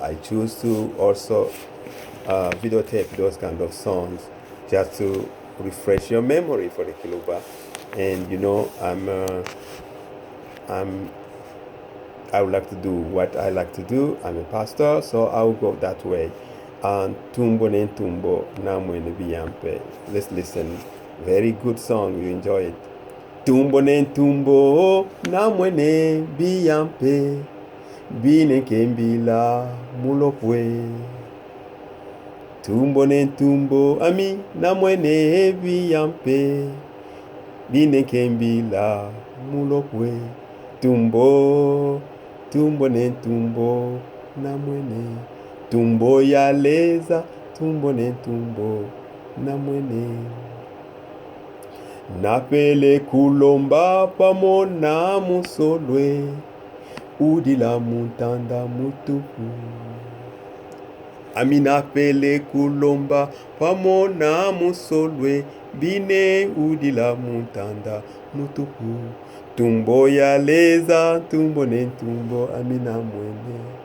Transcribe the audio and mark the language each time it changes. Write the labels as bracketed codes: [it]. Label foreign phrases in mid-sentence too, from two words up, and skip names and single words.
[en] I choose to also videotape those kind of songs just to refresh your memory for the Kiluba. And I would like to do what I like to do. I'm a pastor, so I'll go that way. [lu] Ntumbo ne Ntumbo namwene biyampe. [en] Let's listen. Very good song. You enjoy it. [lu] Ntumbo ne Ntumbo namwene biyampe. Bine kembila mulopwe. Ntumbo ne Ntumbo ami namwene biyampe. Bine kembila mulopwe. Ntumbo ne Ntumbo namwene. Ntumbo ya leza, Ntumbo ne Ntumbo namwene. Napele kulomba pamona musolwe, udila muntanda mutuku. Ami napele kulomba pamona musolwe, bine udila muntanda mutuku. Ntumbo ya leza, Ntumbo ne Ntumbo ami namwene.